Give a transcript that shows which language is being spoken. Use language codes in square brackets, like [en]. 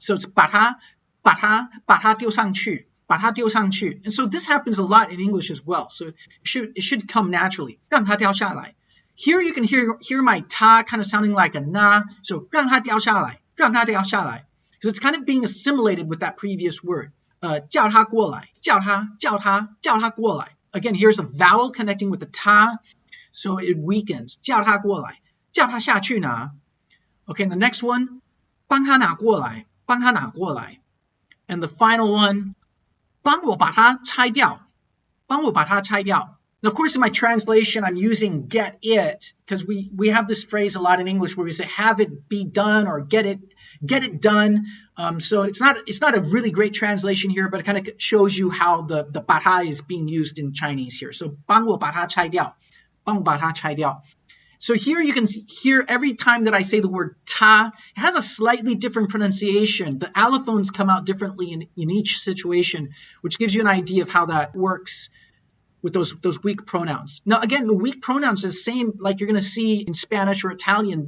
[en] So it's [zh] 把它丢上去, 把它丢上去. [en] And so this happens a lot in English as well. So it should come naturally. [zh] 让它掉下来. [en] Here you can hear my ta kind of sounding like a na. [zh] So 让它掉下来, 让它掉下来. [en] Because it's kind of being assimilated with that previous word. [zh] 叫他过来, 叫他过来. [en] Again, here's a vowel connecting with the ta, so it weakens. [zh] 叫他过来, 叫他下去拿. [en] Okay, and the next one, [zh] 帮他拿过来, 帮他拿过来. [en] And the final one, [zh] 帮我把它拆掉, 帮我把它拆掉. [en] Now, of course, in my translation, I'm using get it, because we have this phrase a lot in English where we say have it be done or get it done. So it's not a really great translation here, but it kind of shows you how the 把它 is being used in Chinese here. [zh] So 帮我把它拆掉, 帮我把它拆掉. [en] So here you can hear every time that I say the word ta, it has a slightly different pronunciation. The allophones come out differently in each situation, which gives you an idea of how that works with those weak pronouns. Now, again, the weak pronouns is the same like you're going to see in Spanish or Italian.